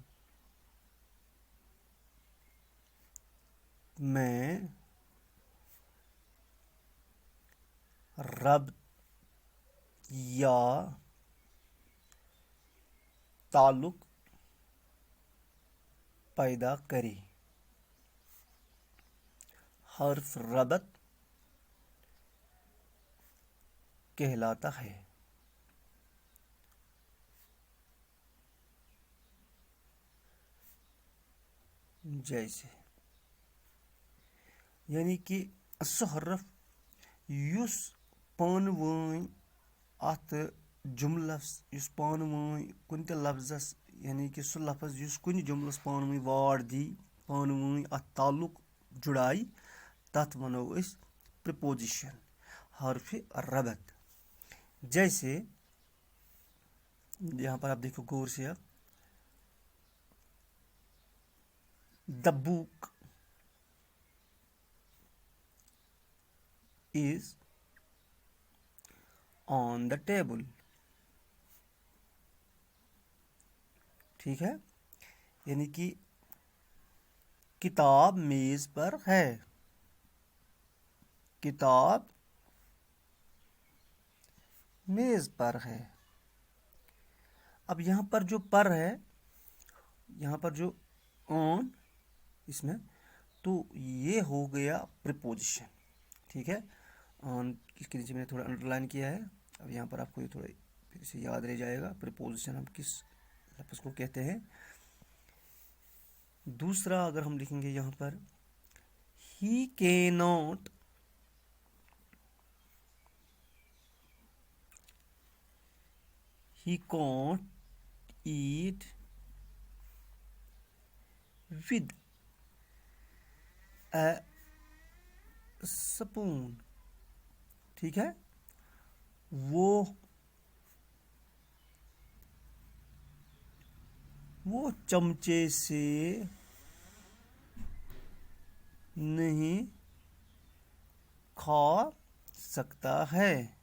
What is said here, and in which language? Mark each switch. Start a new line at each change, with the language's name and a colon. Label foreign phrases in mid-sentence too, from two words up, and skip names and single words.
Hindi: में रब्त या ताल्लुक पैदा करे, हर्फ रबत कहलाता है. जैसे यानी कि
Kashmiri: سہ حرف یُس پانوَے اَتھ جُملَس یُس پانوَے کُنہِ تہٕ لفظَس
Hindi: यानी कि
Kashmiri: سہ لفظ یُس کُنہِ جُملَس پانوَے وار دِیہِ پانوَے اَتھ تعلق جوڑاے تَتھ وَنوٚ اَسۍ پرپوزیشن,
Hindi: हर्फ रबत. जैसे यहाँ पर आप देखो गौर से, अब
English: the book is on the table.
Hindi: ठीक है, यानी कि किताब मेज पर है. किताब मेज पर है. अब यहाँ पर जो पर है, यहाँ पर जो ऑन इसमें, तो ये हो गया प्रीपोजिशन. ठीक है, ऑन इसके नीचे मैंने थोड़ा अंडरलाइन किया है. अब यहाँ पर आपको ये थोड़ा फिर से याद रह जाएगा प्रीपोजिशन हम किस लफ्ज़ को कहते हैं. दूसरा अगर हम लिखेंगे यहाँ पर,
English: he cannot he can't eat with a spoon.
Hindi: ठीक है, वो चमचे से नहीं खा सकता है.